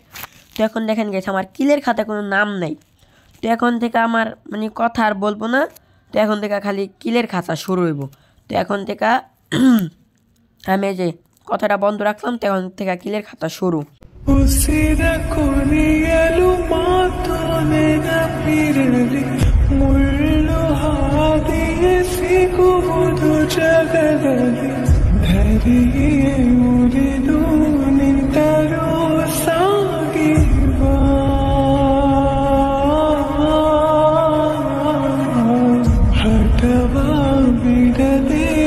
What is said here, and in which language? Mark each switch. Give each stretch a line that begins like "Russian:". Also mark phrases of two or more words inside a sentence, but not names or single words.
Bangla: তো এখন দেখেন গাইস আমার কিলের খাতা কোনো নাম নাই। তো এখন থেকে আমার মানে কথা আর বলবো না। তো এখন থেকে খালি কিলের খাতা শুরু হইব। তো এখন থেকে আমি যে কথাটা বন্ধ রাখলাম, তো এখন থেকে কিলের খাতা শুরু।
Kannada: ಉಸಿರ ಕೊನೆಯಲು ಮಾತೊನೆನ ಪಿರಲಿ ಮುಳ್ಳು ಹಾದಿಯೇ ಸಿಗುವುದು ಜಗದಲ್ಲಿ ಧರಿಯೇ ಉರಿದು ನಿಂತರೂ ಸಾಗಿರುವ ಹಠವ ಬಿಡದೆ